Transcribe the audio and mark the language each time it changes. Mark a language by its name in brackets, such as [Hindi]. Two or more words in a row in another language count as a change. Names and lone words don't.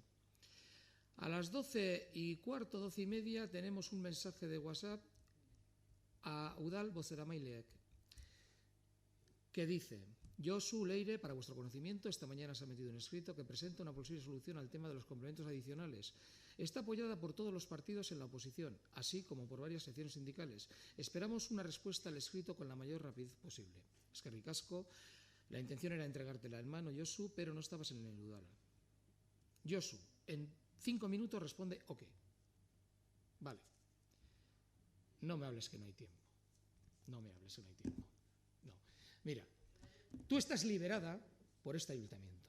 [Spanish] A las 12:15, 12:30, tenemos un mensaje de WhatsApp a [Basque] Udal Bozeramaileek [Spanish] que dice: Josu Leire, para vuestro conocimiento, esta mañana se ha metido un escrito que presenta una posible solución al tema de los complementos adicionales. Está apoyada por todos los partidos en la oposición, así como por varias secciones sindicales. Esperamos una respuesta al escrito con la mayor rapidez posible. [Basque] Eskerrik asko, [Spanish] la intención era entregártela en mano, Josu, pero no estabas en el Udal. Josu, en 5 minutos responde ok. Vale. No me hables que no hay tiempo. No me hables que no hay tiempo. No. Mira. Tú estás liberada por este ayuntamiento.